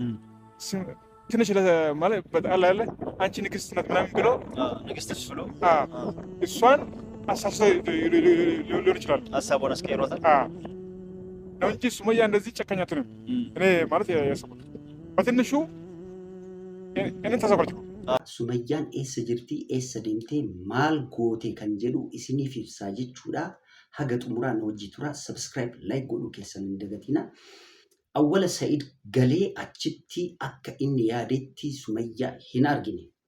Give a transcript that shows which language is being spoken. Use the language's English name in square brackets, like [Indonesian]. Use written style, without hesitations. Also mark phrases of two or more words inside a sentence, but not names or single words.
[Amharic] ትንሽ ማለት በጣም ያለ አንቺ ንግስት ናት ምናምን ብሎ ንግስትሽ ብሎ እሷን አሳስቶ ሊሆን ይችላል። ሀሳቡን አስቀይሮታል ነው እንጂ ሱመያ እንደዚህ ጨካኝ አትሆንም። እኔ ማለት ያሰብኩት በትንሹ እኔን ተሰቆርኩ። [Oromo] Sumayyaan eessa jirti eessa deemtee maal goote kan jedhu isiniif ibsaa jechuudha. Haga xumuraan hojii tura [English] subscribe like [Oromo] godhuu keessan hin dagatina. Awwala Sa'iid galee achitti akka inni yaadetti Sumayyaa hin argine.